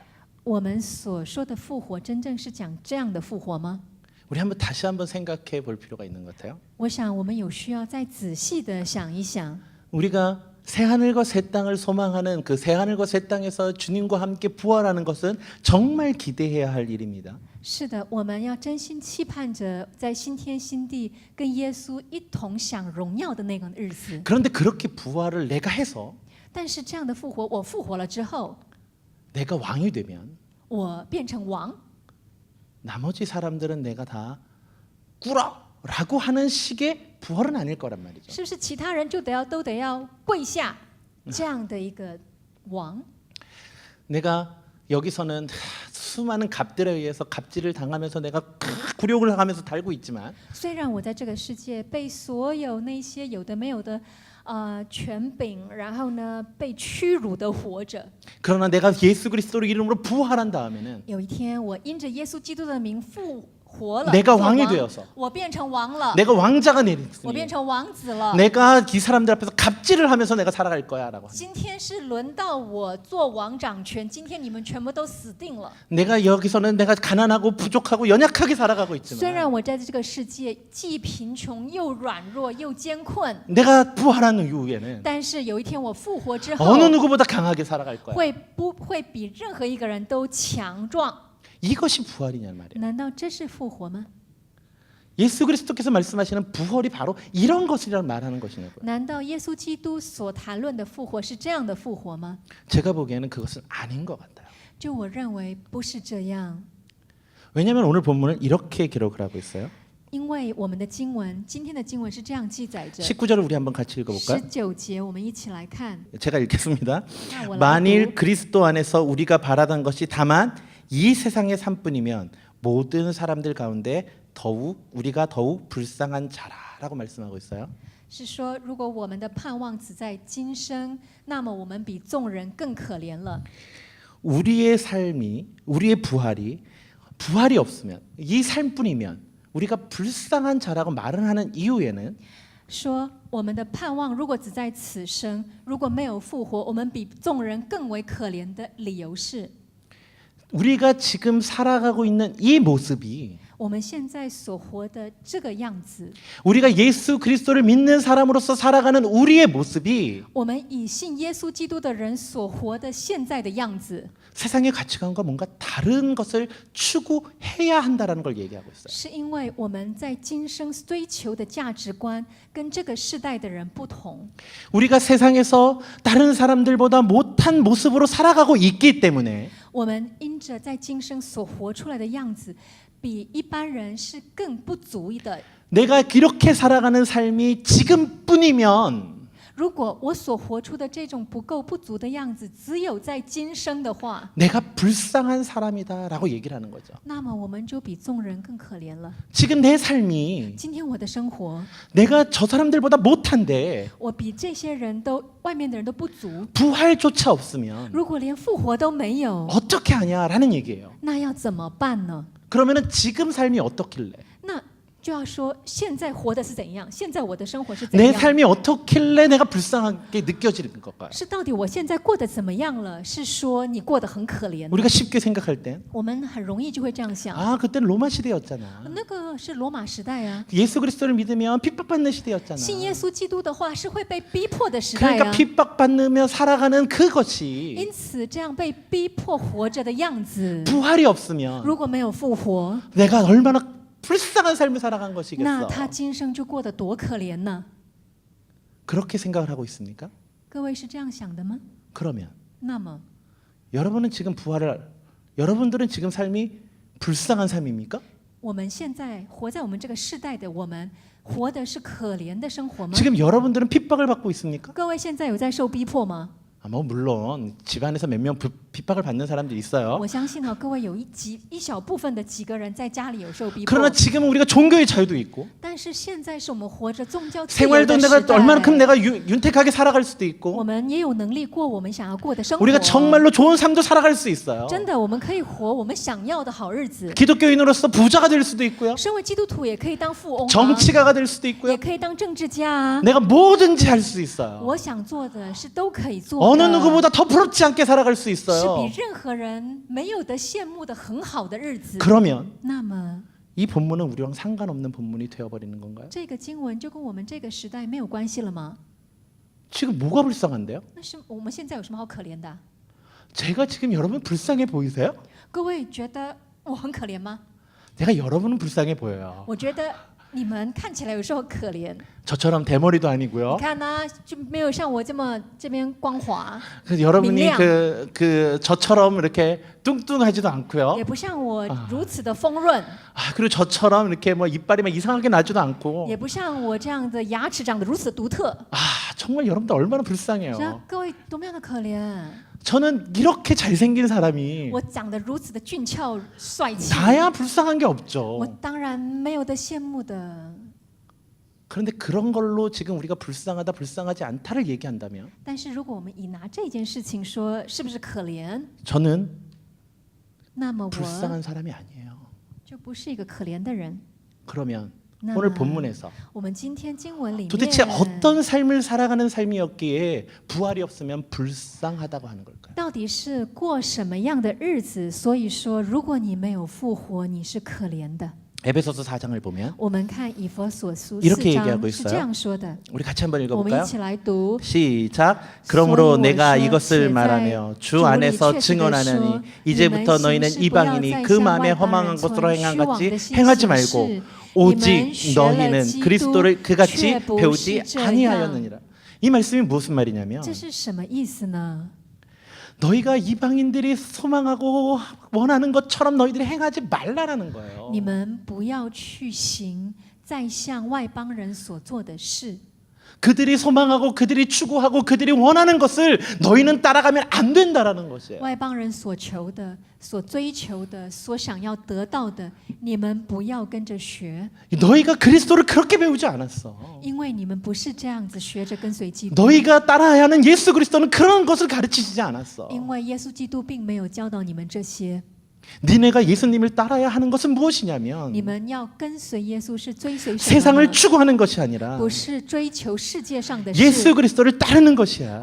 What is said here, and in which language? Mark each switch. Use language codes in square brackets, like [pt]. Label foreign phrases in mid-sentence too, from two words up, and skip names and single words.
[zh] 我们所说的复活，真正是讲这样的复活吗？ [ko] 우리 한번 다시 한번 생각해 볼 필요가 있는 것 같아요. [zh] 我想我们有需要再仔细的想一想。 [ko] 우리가 새 하늘과 새 땅을 so망하는 그 새 하늘과 새 땅에서 주님과 함께 부활하는 것은 정말 기대해야 할 일입니다. [zh] 是的，我们要真心期盼着在新天新地跟耶稣一同享荣耀的那个日子。 [ko] 그런데 그렇게 부활을 내가 해서 [zh] 但是这样的复活，我复活了之后， [ko] 내가 왕이 되면 [zh] 我变成王， [ko] 나머지 사람들은 내가 다 꿇어라고 하는 식의 부활은 아닐 거란 말이죠. [zh] 是不是其他人就都得要跪下这样的一个王？ [ko] 내가 여기서는 수많은 갑들에 의해서 갑질을 당하면서 내가 굴욕을 당하면서 달고 있지만 [zh] 虽然我在这个世界被所有那些有的没有的权柄，然后呢被屈辱的活着， [ko] 그러나 내가 예수 그리스도 이름으로 부활한 다음에는 [zh] 有一天我因着耶稣基督的名复活了， [ko] 내가 [zh] 做王 [ko] 왕이 되어서 [zh] 我变成王了， [ko] 내가 왕자가 [zh] 我变 [ko] 내렸으니 [zh] 成王子了。 [ko] 내가 이 사람들 앞에서 갑질을 하면서 내가 살아갈 거야라고. [zh] 今天是轮到我做王掌权，今天你们全部都死定了。 [ko] 내가 여기서는 내가 가난하고 부족하고 연약하게 살아가고 [zh] 虽 [ko] 있지만 [zh] 然我在这个世界既贫穷又软弱又艰困， [ko] 내가 부활한 이후에는 [zh] 但是有一天我复活之后， [ko] 어느 누구보다 강하게 살아갈 거야. [zh] 会比任何一个人都强壮。 [ko] 이것이 부활이냔 말이야. [zh] 难道这是复活吗？ [ko] 예수 그리스도께서 말씀하시는 부활이 바로 이런 것이라는 말하는 것이냐고요. [zh] 难道耶稣基督所谈论的复活是这样的复活吗？ [ko] 제가 보기에는 그것은 아닌 것 같아요. [zh] 就我认为不是这样， [ko] 왜냐하면 오늘 본문을 이렇게 기록을 하고 있어요. [zh] 因为我们的经文，今天的经文是这样记载着。 [ko] 19절을 우리 한번 같이 읽어볼까요? [zh] 19 节，我们一起来看。 [ko] 제가 읽겠습니다. [zh] 那我来 [ko] 만일 [zh] 读。 [ko] 그리스도 안에서 우리가 바라던 것이 다만 이 세상의 삶뿐이면 모든 사람들 가운데 우리가 더욱 불쌍한 자라라고 말씀하고 있어요. [zh] 是说，如果我们的盼望只在今生，那么我们比众人更可怜了。 [ko] 우리의 삶이 우리의 부활이 없으면 이 삶뿐이면 우리가 불쌍한 자라고 말을 하는 이유에는 [zh] 说我们的盼望如果只在此生，如果没有复活，我们比众人更为可怜的理由是， [ko] 우리가 지금 살아가고 있는 이 모습이 [zh] 我们现在所活的这个样子， [ko] 우리가 예수 그리스도를 믿는 사람으로서 살아가는 우리의 모습이 [zh] 我们以信耶稣基督的人所活的现在的样子， [ko] 세상의 가치관과 뭔가 다른 것을 추구해야 한다라는 걸 얘기하고 있어요. [zh] 是因为我们在今生追求的价值观跟这个世代的人不同。 [ko] 우리가 세상에서 다른 사람들보다 못한 모습으로 살아가고 있기 때문에 [zh] 我们因着在今生所活出来的样子，比一般人是更不足的。 [ko] 내가 이렇게 살아가는 삶이 지금뿐이면 [zh] 如果我所活出的这种不够不足的样子，只有在今生的话， [ko] 내가 불쌍한 사람이다라고 얘기를 하는 거죠. [zh] 那么我们就比众人更可怜了。 [ko] 지금 내 삶이 [zh] 今天我的生活， [ko] 내가 저 사람들보다 못한데 [zh] 我比这些人都外面的人都不足。 [ko] 부활조차 없으면 [zh] 如果连复活都没有， [ko] 어떻게 하냐라는 얘기예요. [zh] 那要怎么办呢？ [ko] 그러면은 지금 삶이 어떻길래? [zh] 那就要说现在活的是怎样？现在我的生活是怎 [ko] 내 [zh] 样？ [ko] 삶이 어떻길래 내가 불쌍하게 느껴지는 걸까요? [zh] 是到底我现在过得怎么样了？是说你过得很可怜？ [ko] 우리가 쉽게 생각할 땐 [zh] 我们很容易就会这样想。 [ko] 아, 그때는 로마 시대였잖아. [zh] 那个是罗马时代啊， [ko] 예수 그리스도를 믿으면 핍박받는 시대였잖아. [zh] 信耶稣基督的话是会被逼迫的时代 [ko] 그러니까 [zh] 啊。 [ko] 핍박받으며 살아가는 그것이 [zh] 因此，这样被逼迫活着的样子， [ko] 부활이 없으면 [zh] 如果没有复活， [ko] 내가 얼마나 불쌍한 삶을 살아간 [zh] 那 [ko] 것이겠어. [zh] 他今生就过得多可怜呢？ [ko] 그렇게 생각을 하고 있습니까? [zh] 各位是这样想的吗？ [ko] 그러면 [zh] 那么， [ko] 여러분은 지금 여러분들은 지금 삶이 불쌍한 삶입니까? [zh] 我们现在活在我们这个世代的我们，活的是可怜的生活吗？ [ko] 지금 여러분들은 핍박을 받고 있습니까? [zh] 各位现在有在受逼迫吗？ [ko] 아, 뭐 물론 집안에서 몇 명 핍박을 받는 사람들이 있어요. [zh] 我相信各位有一小部分的几个人在家里有受逼迫。 [ko] 그러나 지금은 우리가 종교의 자유도 있고 [zh] 但是现在是我们活着宗教自由 [ko] 생활도 [zh] 的 [ko] 내가 [zh] 时代， [ko] 얼마만큼 내가 윤택하게 살아갈 수도 [zh] 我 [ko] 있고 [zh] 们也有能力过我们想要过的生活。 [ko] 우리가 정말로 좋은 삶도 살아갈 수 있어요. [zh] 真的，我们可以活我们想要的好日子。 [ko] 기독교인으로서 부자가 될 수도 있고요. [zh] 身为基督徒也可以当富翁啊， [ko] 정치가가 될 수도 [zh] 也 [ko] 있고요. [zh] 可以当政治家啊。 [ko] 내가 뭐든지 할 수 있어요. [zh] 我想做的是都可以做 [ko] 어느 [zh] 的， [ko] 누구보다 더 부럽지 않게 살아갈 수 [zh] 是 [ko] 있어요. [zh] 比任何人没有的羡慕的很好的日子。 [ko] 그러면 [zh] 那么 [ko] 이 본문은 우리랑 상관없는 본문이 되어버리는 건가요? [zh] 这个经文就跟我们这个时代没有关系了吗？ [ko] 지금 뭐가 불쌍한데요? [zh] 那是我们现在有什么好可怜的？ [ko] 제가 지금 여러분 불쌍해 보이세요? [zh] 各位觉得我很可怜吗？ [ko] 내가 여러분은 불쌍해 보여요. [zh] 我觉得你们看起来有时候可怜。 [ko] 저처럼 대머리도 [zh] 你 [ko] 아니고요. [zh] 看呢、就没有像我这边光滑， [ko] 그래서 여러분이 민량. 저처럼 이렇게 뚱뚱하지도 않고요. [zh] 也不像我如此的丰润， [ko] 그리고 저처럼 이렇게 뭐 이빨이 막 이상하게 나지도 않고. [zh] 也不像我这样的牙齿长得如此独特。 [ko] 정말 여러분들 얼마나 [zh] 这样 [ko] 불쌍해요. [zh] 各位多么样的可怜！ [ko] 저는 이렇게 잘생긴 사람이 [zh] 我长得如此的俊俏帅气， [ko] 나야 불쌍한 게 [zh] 我 [ko] 없죠. [zh] 当然没有得羡慕的。 [ko] 그런데 그런 걸로 지금 우리가 불쌍하다 불쌍하지 않다를 얘기한다면 [zh] 但是如果我们以拿这件事情说是不是可怜， [ko] 저는 [zh] 那么我 [ko] 불쌍한 사람이 아니에요. [zh] 就不是一个可怜的人。 [ko] 그러면 [zh] 那 [ko] 오늘 [zh] 么 [ko] 본문에서 [zh] 我们今天经文里面 [ko] 도대체 어떤 삶을 살아가는 삶이었기에 부활이 없으면 불쌍하다고 하는 걸까요? [zh] 到底是过什么样的日子？所以说，如果你没有复活，你是可怜的。 [ko] 에베소서 4장을 보면 [zh] 我们看以弗所书 이렇게 4 [ko] 얘기하고 [zh] 章是 [ko] 있어요 [zh] 这样说的， [ko] 우리 같이 한번 [zh] 我们一 [ko] 읽어볼까요? [zh] 起来读。 [ko] 시작. 그러므로 소위 내가 월서 이것을 제자의 말하며 주 주를 안에서 최초의 증언하느니 수, 이제부터 [zh] 你们 [ko] 너희는 [zh] 行事 [ko] 이방인이 [zh] 不要 [ko] 그 [zh] 再 [ko] 마음에 [zh] 向 [ko] 허망한 [zh] 外邦人 [ko] 것으로 행한 [zh] 存虚 [ko] 같이 [zh] 妄的心 [ko] 행하지 [zh] 行 [ko] 말고 [zh] 事， [ko] 오직 [zh] 你们学了 [ko] 너희는 [zh] 基督， [ko] 그리스도를 그같이 [zh] 却不 [ko] 배우지 [zh] 是这样。 [ko] 아니하였느니라. 이 말씀이 무슨 말이냐면 [zh] 这是什么意思呢？ [ko] 너희가 이방인들이 소망하고 원하는 것처럼 너희들이 행하지 말라라는 거예요. [zh] 你们不要去行再向外邦人所做的事。 [ko] 그들이 소망하고 그들이 추구하고 그들이 원하는 것을 너희는 따라가면 안 된다라는 것이에요. [zh] 外邦人所求的、所追求的、所想要得到的，你们不要跟着学， [ko] 너희가 그리스도를 그렇게 배우지 않았어. [zh] 因为你们不是这样子学着跟随基督。 [ko] 너희가 따라야 하는 예수 그리스도는 그런 것을 가르치시지 않았어. [zh] 因为耶稣基督并没有教导你们这些， [ko] 니네가 예수님을 따라야 하는 것은 무엇이냐면 [zh] 你们要跟随耶稣是追随什么 [ko] 세상을 [zh] 呢？ [ko] 추구하는 것이 아니라 [zh] 不是追求世界上的 [ko] 예수 [zh] 事， [ko] 그리스도를 따르는 것이야.